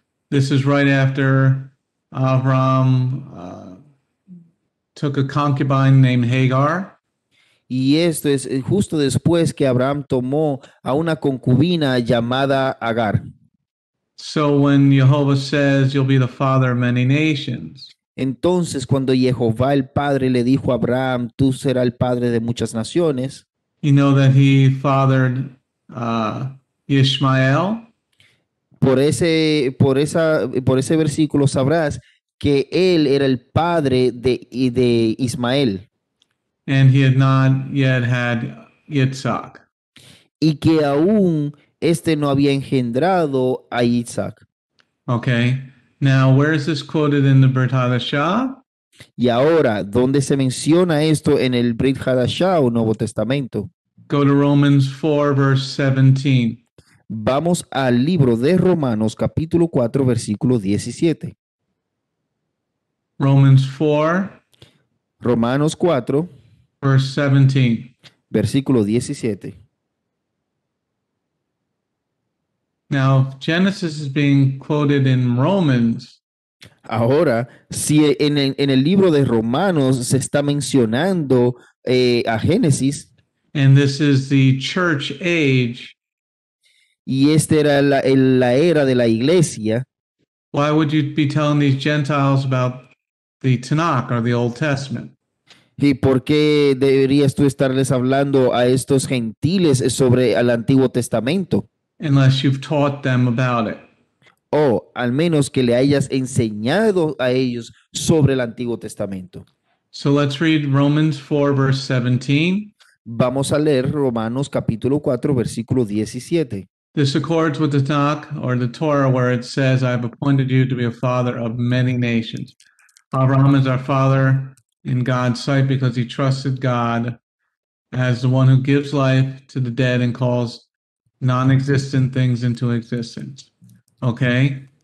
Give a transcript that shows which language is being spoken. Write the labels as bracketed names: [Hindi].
[English] This is right after Abraham took a concubine named Hagar. [Spanish] Y esto es justo después que Abraham tomó a una concubina llamada Agar. [English] So when Jehovah says you'll be the father of many nations, [Spanish] Entonces, cuando Jehová el Padre le dijo a Abraham, tú serás el padre de muchas naciones, [English] you know that he fathered Ishmael, [Spanish] por ese versículo sabrás que él era el padre de Ismael [English] and he had not yet had Yitzhak. [Spanish] y que aún este no había engendrado a Isaac. Okay. [English] Now, where is this quoted in the Brit Hadashah? [Spanish] Y ahora, ¿dónde se menciona esto en el Brit Hadashah o Nuevo Testamento? [English] Go to Romans 4, verse 17. [Spanish] Vamos al libro de Romanos, capítulo 4, versículo 17. [English] Romans 4, [Spanish] Romanos 4, [English] verse 17. [Spanish] versículo 17. [English] Now, Genesis is being quoted in Romans. [Spanish] Ahora, si en el libro de Romanos se está mencionando a Génesis, [English] And this is the church age, [Spanish] y esta era la era de la iglesia, [English] why would you be telling these Gentiles about the Tanakh or the Old Testament? [Spanish] ¿y por qué deberías tú estarles hablando a estos gentiles sobre el Antiguo Testamento? [English] Unless you've taught them about it. [Spanish] O al menos que le hayas enseñado a ellos sobre el Antiguo Testamento. [English] So let's read Romans 4, verse 17. [Spanish] Vamos a leer Romanos capítulo 4, versículo 17. [English] This accords with the Tanakh or the Torah, where it says, I have appointed you to be a father of many nations. Abraham is our father in God's sight because he trusted God as the one who gives life to the dead and calls non-existent things into existence. Okay?